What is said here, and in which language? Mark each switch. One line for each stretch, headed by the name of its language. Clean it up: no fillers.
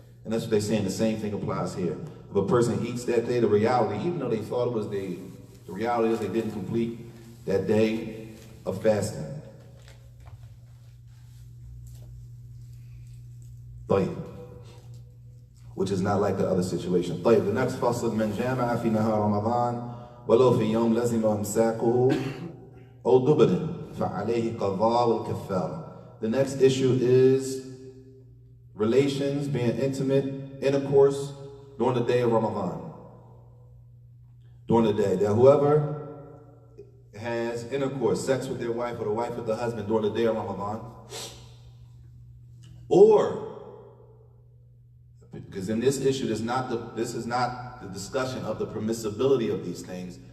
English: And that's what they're saying. The same thing applies here. If a person eats that day, the reality, even though they thought it was the reality is they didn't complete that day of fasting.
Arabic: طيب.
English: Which is not like the other situation.
Arabic: طيب.
English: The next fasl,
Arabic: من جامع في نهار رمضان ولو في يوم لزم إمساكه أو دبر فعليه قضاء والكفارة.
English: The next issue is relations, being intimate, intercourse during the day of Ramadan. During the day. That whoever has intercourse, sex with their wife or the wife with the husband during the day of Ramadan, or because in this issue, this is not the discussion of the permissibility of these things.